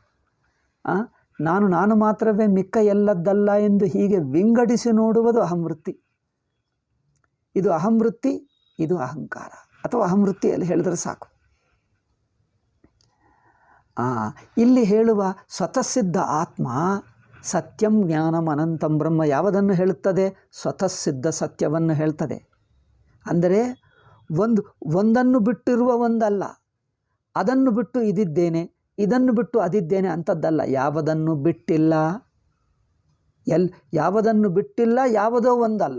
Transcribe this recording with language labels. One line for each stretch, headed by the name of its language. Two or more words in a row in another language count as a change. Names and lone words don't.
Kannada: ನಾನು ಮಾತ್ರವೇ, ಮಿಕ್ಕ ಎಲ್ಲದ್ದಲ್ಲ ಎಂದು ಹೀಗೆ ವಿಂಗಡಿಸಿ ನೋಡುವುದು ಅಹಂವೃತ್ತಿ. ಇದು ಅಹಂವೃತ್ತಿ, ಇದು ಅಹಂಕಾರ, ಅಥವಾ ಅಹಂವೃತ್ತಿಯಲ್ಲಿ ಹೇಳಿದರೆ ಸಾಕು. ಇಲ್ಲಿ ಹೇಳುವ ಸ್ವತಃಸಿದ್ಧ ಆತ್ಮ
Sanskrit: ಸತ್ಯಂ ಜ್ಞಾನಂ ಅನಂತಂ ಬ್ರಹ್ಮ
Kannada: ಯಾವುದನ್ನು ಹೇಳುತ್ತದೆ? ಸ್ವತಃಸಿದ್ಧ ಸತ್ಯವನ್ನು ಹೇಳ್ತದೆ. ಅಂದರೆ ಒಂದನ್ನು ಬಿಟ್ಟಿರುವ ಒಂದಲ್ಲ, ಅದನ್ನು ಬಿಟ್ಟು ಇದಿದ್ದೇನೆ, ಇದನ್ನು ಬಿಟ್ಟು ಅದಿದ್ದೇನೆ ಅಂಥದ್ದಲ್ಲ. ಯಾವುದನ್ನು ಬಿಟ್ಟಿಲ್ಲ, ಯಾವುದನ್ನು ಬಿಟ್ಟಿಲ್ಲ, ಯಾವುದೋ ಒಂದಲ್ಲ.